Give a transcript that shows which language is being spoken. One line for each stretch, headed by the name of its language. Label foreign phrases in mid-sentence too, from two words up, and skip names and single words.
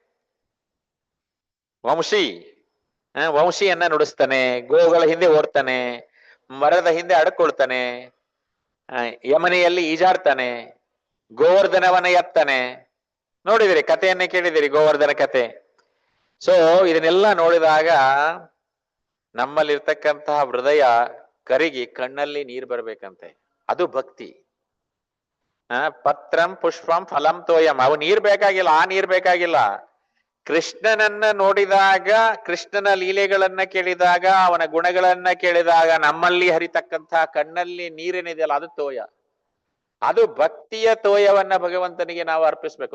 Kannada: ವಂಶಿಯನ್ನ ನುಡಿಸ್ತಾನೆ, ಗೋಗಳ ಹಿಂದೆ ಓಡ್ತಾನೆ, ಮರದ ಹಿಂದೆ ಅಡ್ಕೊಳ್ತಾನೆ, ಯಮನೆಯಲ್ಲಿ ಈಜಾಡ್ತಾನೆ, ಗೋವರ್ಧನವನ್ನ ಎತ್ತಾನೆ. ನೋಡಿದಿರಿ ಕಥೆಯನ್ನೇ ಕೇಳಿದಿರಿ, ಗೋವರ್ಧನ ಕತೆ. ಸೊ ಇದನ್ನೆಲ್ಲ ನೋಡಿದಾಗ ನಮ್ಮಲ್ಲಿರ್ತಕ್ಕಂತಹ ಹೃದಯ ಕರಿಗಿ ಕಣ್ಣಲ್ಲಿ ನೀರು ಬರ್ಬೇಕಂತೆ. ಅದು ಭಕ್ತಿ.
Sanskrit: ಪತ್ರಂ ಪುಷ್ಪಂ ಫಲಂ ತೋಯಂ.
Kannada: ಅವು ನೀರ್ ಬೇಕಾಗಿಲ್ಲ, ಆ ನೀರ್ ಬೇಕಾಗಿಲ್ಲ. ಕೃಷ್ಣನನ್ನ ನೋಡಿದಾಗ, ಕೃಷ್ಣನ ಲೀಲೆಗಳನ್ನ ಕೇಳಿದಾಗ, ಅವನ ಗುಣಗಳನ್ನ ಕೇಳಿದಾಗ ನಮ್ಮಲ್ಲಿ ಹರಿತಕ್ಕಂತಹ ಕಣ್ಣಲ್ಲಿ ನೀರೇನಿದೆಯಲ್ಲ ಅದು ತೋಯ. ಅದು ಭಕ್ತಿಯ ತೋಯವನ್ನ ಭಗವಂತನಿಗೆ ನಾವು ಅರ್ಪಿಸ್ಬೇಕು.